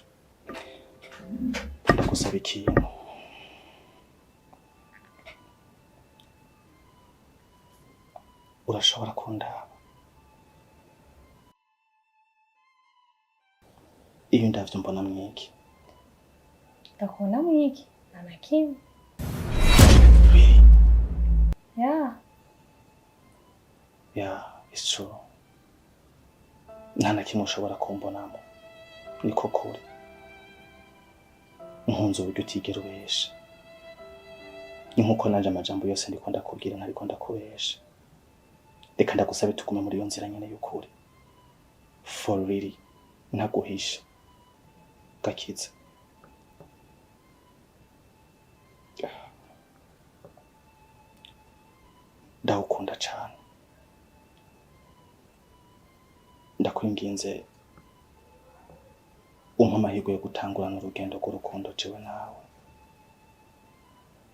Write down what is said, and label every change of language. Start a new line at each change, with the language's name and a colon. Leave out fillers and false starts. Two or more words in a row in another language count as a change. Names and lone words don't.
Rundi: Ndagusaba ikintu. Urashobora kundaba? Iyo ndavyo mbona mwiki? Ndakubona mwiki? Nta na kimwe.
English: Yeah, it's true.
Rundi: Nta na kimwe ushobora kumbonamo, niko kuri. Nkunze uburyo utigera ubesha. Ni nkuko nanje amajambo yose ndiko ndakubwira ntariko ndakubesha. Reka ndagusabe tugume muri iyo nzira nyene y'ukuri.
English: For really,
Rundi: ntaguhisha. Gakiza. Ndagukunda cyane. Ndakwinginze umpa amahirwe yo gutangurana urugendo rw'urukundo jewe nawe.